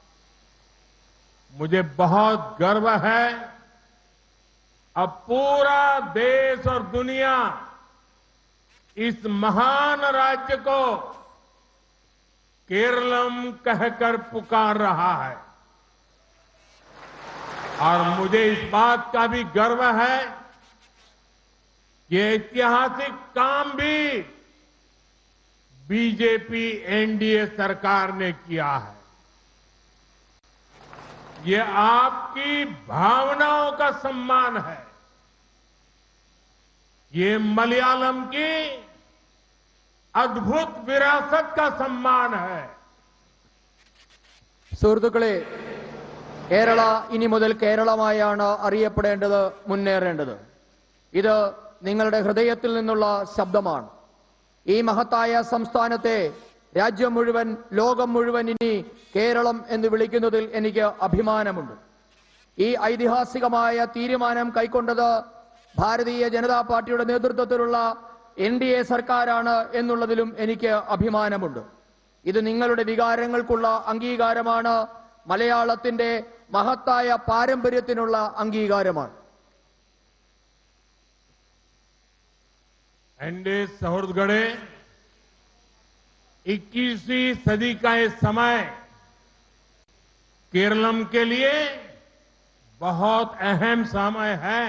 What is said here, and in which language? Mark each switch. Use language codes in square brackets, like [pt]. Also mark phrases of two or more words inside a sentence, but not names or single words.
[hi] मुझे बहुत गर्व है, अब पूरा देश और दुनिया इस महान राज्य को केरलम कहकर पुकार रहा है और मुझे इस बात का भी गर्व है ये ऐतिहासिक काम भी बीजेपी एनडीए सरकार ने किया है। ये आपकी भावनाओं का सम्मान है। ये मलयालम की अद्भुत विरासत का सम्मान है। [ml] സുഹൃത്തുക്കളെ, കേരള ഇനി മുതൽ കേരളമായാണ് അറിയപ്പെടേണ്ടത്, മുന്നേറേണ്ടത്. ഇത് നിങ്ങളുടെ ഹൃദയത്തിൽ നിന്നുള്ള ശബ്ദമാണ്. ഈ മഹത്തായ സംസ്ഥാനത്തെ രാജ്യം മുഴുവൻ, ലോകം മുഴുവൻ ഇനി കേരളം എന്ന് വിളിക്കുന്നതിൽ എനിക്ക് അഭിമാനമുണ്ട്. ഈ ഐതിഹാസികമായ തീരുമാനം കൈക്കൊണ്ടത് ഭാരതീയ ജനതാ പാർട്ടിയുടെ നേതൃത്വത്തിലുള്ള എൻഡിഎ സർക്കാരാണ് എന്നുള്ളതിലും എനിക്ക് അഭിമാനമുണ്ട്. ഇത് നിങ്ങളുടെ വികാരങ്ങൾക്കുള്ള അംഗീകാരമാണ്. മലയാളത്തിന്റെ മഹത്തായ പാരമ്പര്യത്തിനുള്ള അംഗീകാരമാണ്. [hi] एनडीए सौहृदगढ़े 21वीं सदी का ये समय केरलम के लिए बहुत अहम समय है।